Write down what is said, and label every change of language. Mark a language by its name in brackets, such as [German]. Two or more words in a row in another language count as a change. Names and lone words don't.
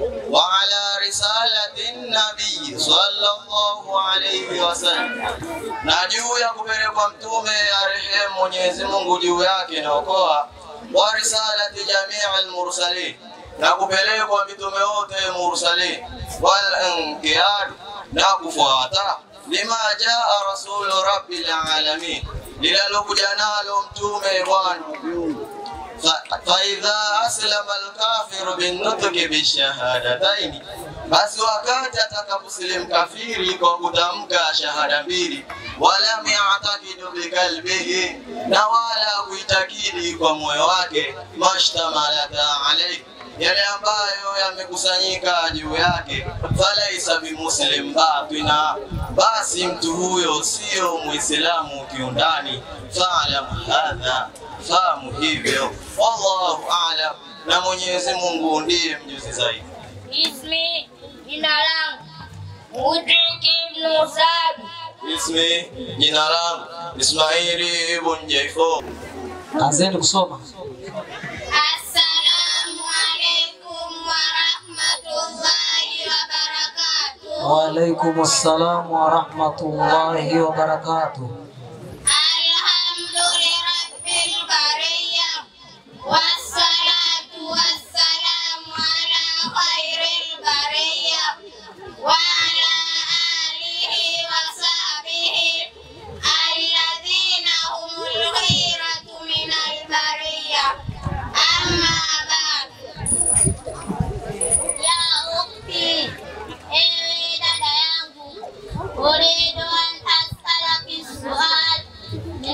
[Arabic] وعلى رسالة النبي صلى الله عليه وسلم, [Swahili] na juu ya kupelekwa mtume ya rehema Mwenyezi Mungu juu yake na okoa, [Arabic] ورسالة جميع المرسلين, [Swahili] na kupelekwa mitume wote mursalin, [Arabic] والانقياد, [Swahili] na kufuata [Arabic] لما جاء رسول رب العالمين, [Swahili] lililokuja nalo mtume Bwana. [Arabic] فإذا أسلم الكافر بالنطق بالشهادتين, [Swahili] basi wakati atakaposilimu kafiri kwa kutamka shahada mbili, [Arabic] ولا يعتقد بقلبه, [Swahili] na wala kuitakidi kwa moyo wake, [Arabic] ما اشتملت عليه, [Swahili] yale ambayo yamekusanyika juu yake, [Arabic] فليس بمسلم باطنا, [Swahili] basi mtu huyo sio muislamu kiundani. [Arabic] فاعلم هذا, [Swahili] fahamu hivyo. [Arabic] والله أعلم, [Swahili] na Mwenyezi Mungu ndiye mjuzi zaidi. Ismi, jina langu Mudrik ibn Sabi. Ismi, jina langu Ismaili ibn Jaifo. Anzeni kusoma. [Arabic] السلام عليكم ورحمة الله وبركاته. وعليكم السلام ورحمة الله وبركاته. والصلاة والسلام على خير البرية وعلى آله وصحبه الذين هم الخيرة من البرية. أما بعد. يا أختي, [Swahili] ewe dada yangu, [Arabic] أريد أن أسألك سؤال,